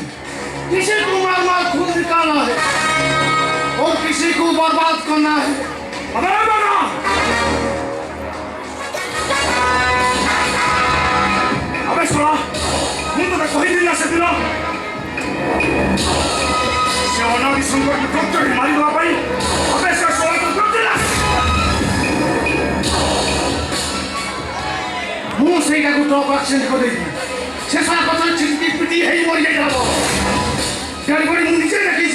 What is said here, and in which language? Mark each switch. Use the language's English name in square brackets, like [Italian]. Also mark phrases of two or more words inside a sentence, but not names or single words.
[Hindi] किसी को मार मार खून निकालना है और किसी को बर्बाद करना है। अबे बाबा अबे सुना [Odia] ମୁଁ ତତେ କହିଥିଲି ନା ସେଦିନ ସେ ଅନାଦି ସଂକଟକୁ ପ୍ରତ୍ୟକ୍ଷ ମାରିଦେବା ପାଇଁ ଅବେ ସେ ଶଳାକୁ କରିଥିଲା। ମୁଁ ସେଇଟାକୁ [English] truck accident [Odia] କରିଦେଇଥିଲି। ସେ ଶଳା ପଛରେ ଚିମଟି ପିଟି ହେଇ ମରିଯାଇଥିଲା। ତେଣୁକରି ମୁଁ ନିଜେ ଦେଖିଛି।